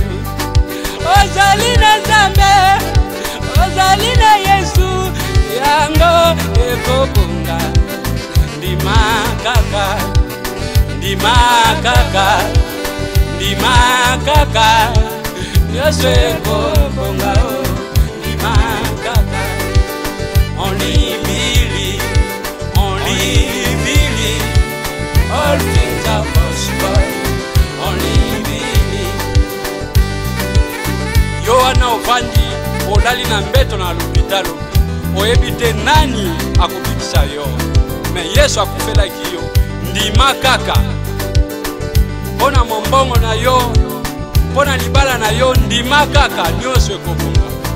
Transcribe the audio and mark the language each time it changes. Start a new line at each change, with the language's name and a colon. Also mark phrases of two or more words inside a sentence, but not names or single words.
Lingala: Ozali na Nzambe, ozali na Yesu, yango ekobonga, ndima kaka, ndima kaka, ndima kaka, nyonso ekobonga, ndima kaka.
English: Only believe, all things are possible, only believe.
Lingala: Yohana ofandi olali na mbeto na lopitalo, oyebi te nani akobikisa yo, me Yesu akufelaki yo, ndima kaka. Mpona mombongo na yo, mpona libala na yo, ndima kaka, nyonso ekobonga.